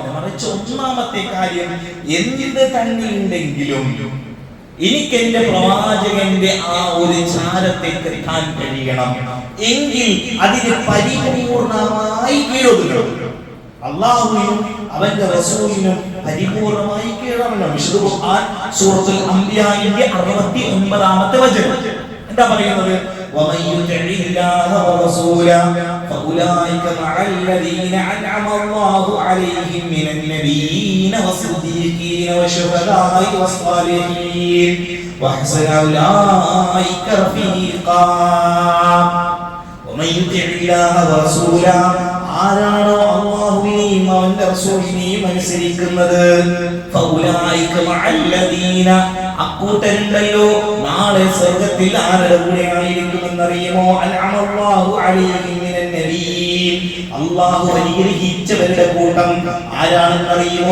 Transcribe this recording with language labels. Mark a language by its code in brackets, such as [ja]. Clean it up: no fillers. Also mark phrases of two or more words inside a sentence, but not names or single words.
[ml] മറിച്ച് ഒന്നാമത്തെ കാര്യം, എന്ത് തന്നെ ഉണ്ടെങ്കിലും എനിക്ക് എന്റെ പ്രവാചകന്റെ ആ ഒരു ചാരത്തേക്ക് എത്താൻ കഴിയണം എങ്കിൽ അതിന് പരിപൂർണമായി കീഴൊതുങ്ങണം. അല്ലാഹുവിനും അവന്റെ റസൂലിനും പരിപൂർണമായി കീഴടങ്ങണം. വിശുദ്ധ ഖുർആൻ സൂറത്തുൽ അംബിയായിന്റെ 69ാമത്തെ വചനം എന്താ പറയുന്നത്? [ar] ومن يطع الله ورسوله فاولئك مع الذين انعم الله عليهم من النبيين والصديقين والشهداء والصالحين وحسن اولئك رفيقا. ومن يطع الله ورسوله, [ml] ആരാണോ അല്ലാഹുവിനെയും അവന്റെ റസൂലിനെയും അനുസരിക്കുന്നത്, [ar] فأولئك مع الذين, [ml] അക്കൂട്ടരുണ്ടല്ലോ നാളെ സ്വർഗ്ഗത്തിൽ ആരുടെ കൂടെ ആയിരിക്കുമെന്നറിയുമോ? [ar] أنعم الله عليهم من النبيين, [ml] അല്ലാഹു അനുഗ്രഹിച്ചവരുടെ കൂട്ടം ആരാണെന്നറിയുമോ?